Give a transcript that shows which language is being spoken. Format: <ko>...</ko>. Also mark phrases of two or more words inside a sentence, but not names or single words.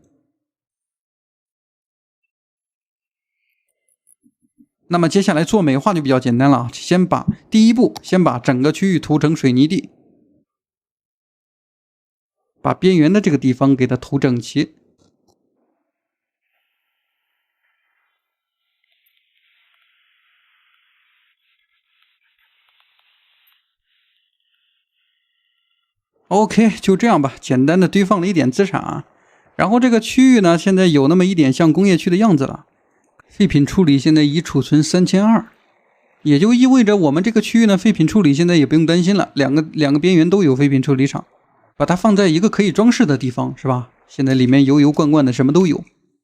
<zh>那麼接下來做美化就比較簡單了，第一步先把整個區域塗成水泥地，把邊緣的這個地方給它塗整齊。OK， 就這樣吧，簡單的堆放了一點資產啊。然後這個區域呢，現在有那麼一點像工業區的樣子了。廢品處理現在已儲存3200，也就意味着我們這個區域呢，廢品處理現在也不用擔心了，兩個邊緣都有廢品處理廠，把它放在一個可以裝飾的地方，是吧？現在裡面油罐罐的什麼都有。</zh>